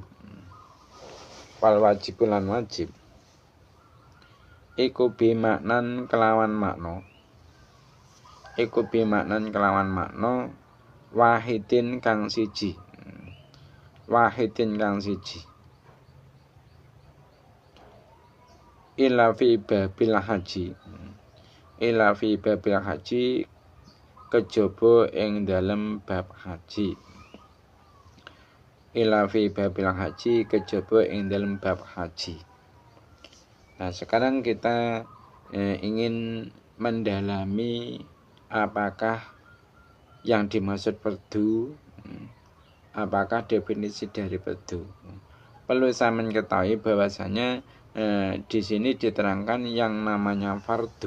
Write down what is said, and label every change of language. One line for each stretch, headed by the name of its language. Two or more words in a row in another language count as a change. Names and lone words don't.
Arabic: والواجب
Javanese: wajib. Iku bimaknan kelawan makna. Iku bimaknan kelawan makna wahidin kang siji. Wahidin kang siji.
Arabic: إلا في باب الحج. إلا في باب الحج
Javanese: kejaba ing dalem bab haji.
Arabic: إلا في باب الحج
Javanese: kejaba ing dalem bab haji.
Indonesian: Nah, sekarang kita ingin mendalami apakah yang dimaksud fardu, apakah definisi dari fardu. Perlu saya mengetahui bahwasanya di sini diterangkan yang namanya fardu.